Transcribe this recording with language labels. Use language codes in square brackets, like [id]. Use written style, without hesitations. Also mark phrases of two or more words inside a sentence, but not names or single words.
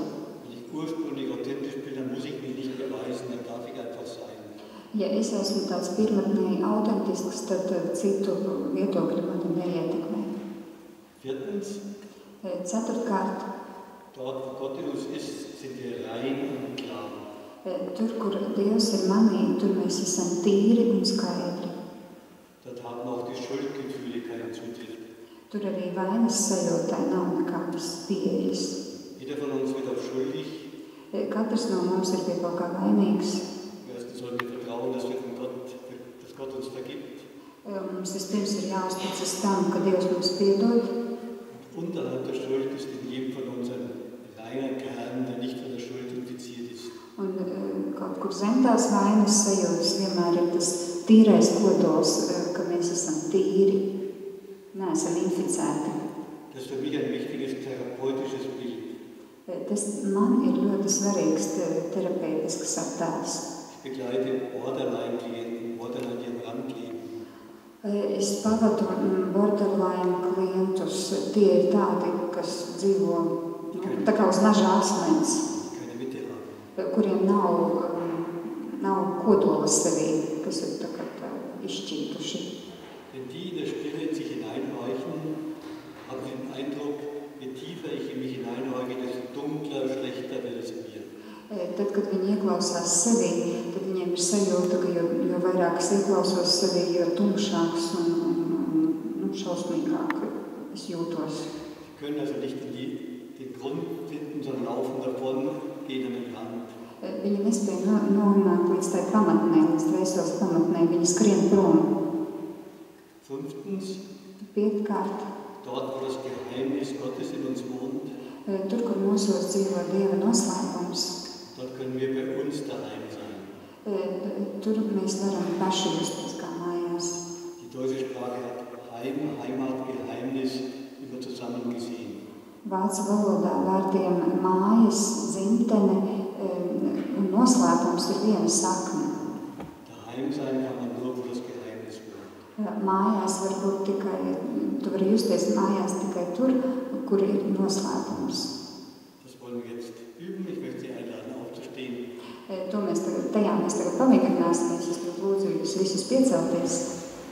[de] Wenn ich ursprünglich authentisch bin, dann muss ich mich nicht beweisen, dann darf ich einfach sein. [lv] Ja es esmu tāds pirmatnēji autentisks, tad citu viedokļi mani neietekmē. [de] Viertens, [lv] Ceturtkārt, [de] dort, wo Gott in uns ist, sind wir rein und klar. [lv] Tur, kur Dievs ir manī, tur mēs esam tīri un skaidri. [de] Dort haben auch die Schuldgefühle keinen Zutritt. [lv] Tur arī vainas sajūtai nav nekādas pieejas. [de] Jeder von uns wird auch schuldig. [lv] Katrs no mums ir pie kaut kā vainīgs. [de] Erstens sollten wir vertrauen, dass Gott uns vergibt. [lv] Mums vispirms ir jāuzticas tam, ka Dievs mums piedod. [de] Unterhalb der Schuld ist in jedem von uns ein reiner Kern, der nicht von der Schuld infiziert ist. [lv] Un kaut kur zem tās vainas sajūtas vienmēr ir tas tīrais kodols, ka mēs esam tīri, neesam inficēti. [de] Das ist für mich ein wichtiges therapeutisches Bild. [lv] Tas man ir ļoti svarīgs terapeitisks attēls. [de] Ich begleite Borderline-Klienten, Borderline, die am Rand leben. [lv] Es pavadu borderline klientus. Tie ir tādi, kas dzīvo tā kā uz naža asmens, kuriem nav kodola sevī, kas ir tā kā izšķītuši. [de] Wenn die in der Stille in sich hineinhorchen, haben sie den Eindruck, je tiefer ich in mich hineinhorche, desto dunkler, schlechter wird es in mir. [lv] Tad, kad viņi ieklausās sevī, tad viņiem ir sajūta, ka jo vairāk es ieklausos sevī, jo tumšāks un šausmīgāk es jūtos. [de] Sie können also nicht den Grund finden, sondern laufen davon, gehen an den Rand. [lv] Viņi nespēja nonākt līdz tai pamatnē, līdz dvēseles pamatnē, viņi skrien prom. [de] Fünftens, [lv] Piektkārt, [de] dort, wo das Geheimnis Gottes in uns wohnt, [lv] tur, kur mūsos dzīvo Dieva noslēpums, [de] dort können wir bei uns daheim sein. [lv] Tur mēs varam paši justies kā mājās. [de] Die deutsche Sprache hat Heim, Heimat, Geheimnis immer zusammen gesehen. [lv] Vācu valodā vārdiem mājas, dzimtene un noslēpums ir viena sakne. [de] Daheim sein kann man nur, wo das Geheimnis wohnt. [lv] Mājās var būt tikai, tu vari justies mājās tikai tur, kur ir noslēpums. [de] Das wollen wir jetzt üben. Ich möchte Sie einladen, aufzustehen. [lv] Tajā mēs tagad pamēģināsimies. Es lūdzu jūs visus piecelties.